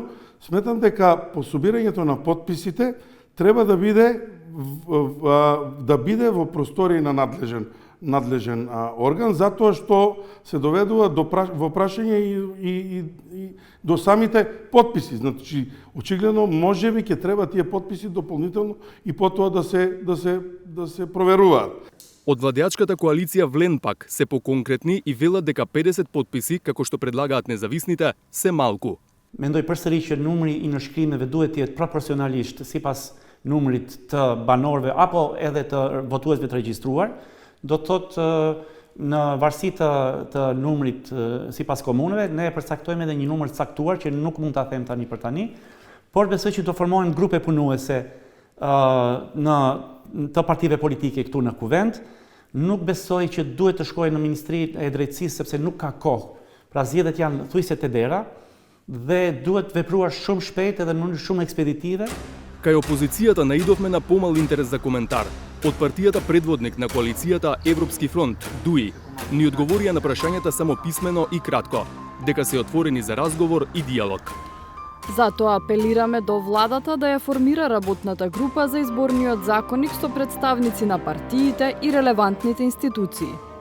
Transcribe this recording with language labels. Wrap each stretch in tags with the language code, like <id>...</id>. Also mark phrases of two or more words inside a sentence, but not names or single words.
<mk>Сметам дека по собирањето на потписите треба да биде во простории на надлежен орган, затоа што се доведува во прашање и до самите потписи. Значи, очигледно, можеби ќе треба тие потписи дополнително и потоа да се проверуваат. Од владеачката коалиција Влен пак се поконкретни и велат дека 50 потписи, како што предлагаат независните, се малку.</mk> <sq>Mendoj përsëri që numri i nënshkrimeve duhet të jetë proporcionalisht sipas numrit të banorëve apo edhe të votuesve të regjistruar. Do të thotë në varësi të numrit sipas komuneve, ne përcaktojmë edhe një numër të caktuar që nuk mund ta them tani për tani, por besoj që do formohen grupe punuese të partive politike këtu në kuvend. Nuk besoj që duhet të shkojë në Ministri e Drejtësisë sepse nuk ka kohë. Pra zgjedhjet janë thujse te dera dhe duhet vepruar shumë shpejt edhe në mënyrë shumë ekspeditive.</sq> <mk>Кај опозицијата наидовме на помал интерес за коментар. Од партијата предводник на коалицијата Европски фронт, ДУИ, ни одговорија на прашањата само писмено и кратко, дека се отворени за разговор и диалог. Затоа апелираме до владата да ја формира работната група за изборниот законник со представници на партиите и релевантните институции.</mk>